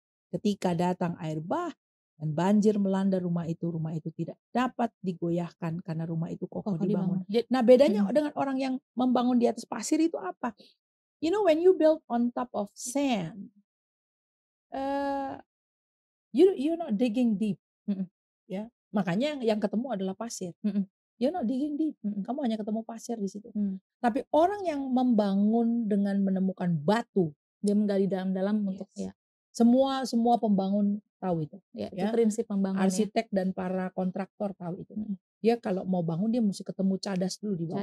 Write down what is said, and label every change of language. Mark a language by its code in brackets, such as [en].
[id] Ketika datang air bah dan banjir melanda rumah itu tidak dapat digoyahkan karena rumah itu kokoh dibangun. Nah, bedanya dengan orang yang membangun di atas pasir itu apa? [en] You know, when you build on top of sand, you're not digging deep. [id] Ya, makanya yang ketemu adalah pasir. [en] You're not digging deep. [id] Kamu hanya ketemu pasir di situ. Tapi orang yang membangun dengan menemukan batu, dia menggali dalam-dalam untuk semua pembangun tahu itu. Itu prinsip pembangunan. Arsitek dan para kontraktor tahu itu. Dia kalau mau bangun dia mesti ketemu cadas dulu di bawah.